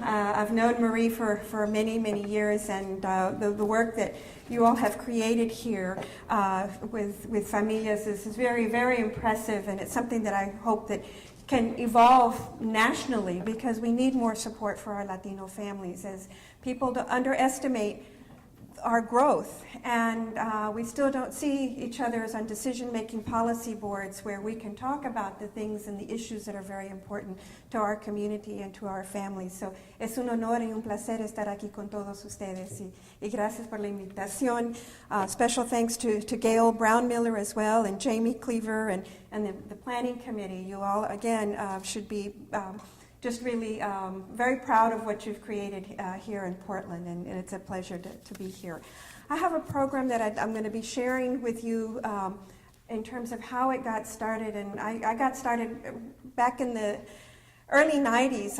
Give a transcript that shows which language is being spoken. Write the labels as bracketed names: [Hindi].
[English] I've known Marie for many, many years, and the work that you all have created here with familias is very, very impressive, and it's something that I hope that can evolve nationally, because we need more support for our Latino families, as people don't underestimate our growth, and we still don't see each other on decision-making policy boards where we can talk about the things and the issues that are very important to our community and to our families. [Spanish] So es un honor y un placer estar aquí con todos ustedes, y gracias por la invitación. [English] Special thanks to Gail Brown-Miller as well, and Jamie Cleaver, and the planning committee. You all, again, should be just really very proud of what you've created here in Portland, and it's a pleasure to be here. I have a program that I'm going to be sharing with you in terms of how it got started, and I got started back in the early 90s.